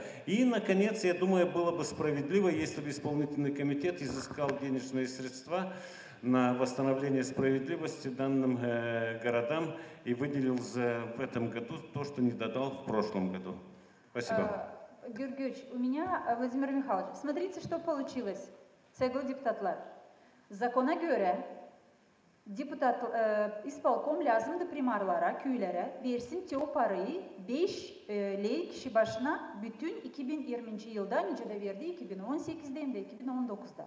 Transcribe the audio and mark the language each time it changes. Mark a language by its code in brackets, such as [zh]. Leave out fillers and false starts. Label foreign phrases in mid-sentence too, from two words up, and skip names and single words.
[ru] И, наконец, я думаю, было бы справедливо, если бы исполнительный комитет изыскал денежные средства на восстановление справедливости данным городам и выделил в этом году то, что не додал в прошлом году. Спасибо. Георгиевич, у меня, Владимир Михайлович, смотрите, что получилось. [gag] Sevgili депутатлар, zakona göre isполком lazımdı primarlara, köylere versin ki o parayı 5 lei kişi başına bütün 2020 yılda nice de verdi 2018'de hem de 2019'da.